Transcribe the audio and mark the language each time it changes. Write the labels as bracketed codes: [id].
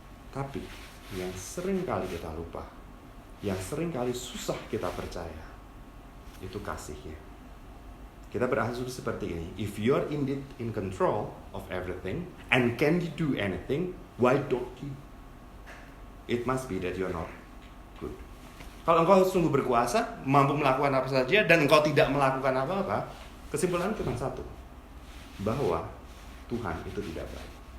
[id] Tapi yang sering kali kita lupa, yang sering kali susah kita percaya, itu kasihnya. Kita berasumsi seperti ini, [en] if you're indeed in control of everything and can you do anything, why don't you? It must be that you're not good. [id] Kalau engkau sungguh berkuasa, mampu melakukan apa saja, dan engkau tidak melakukan apa-apa, kesimpulan cuma satu, bahwa Tuhan itu tidak baik.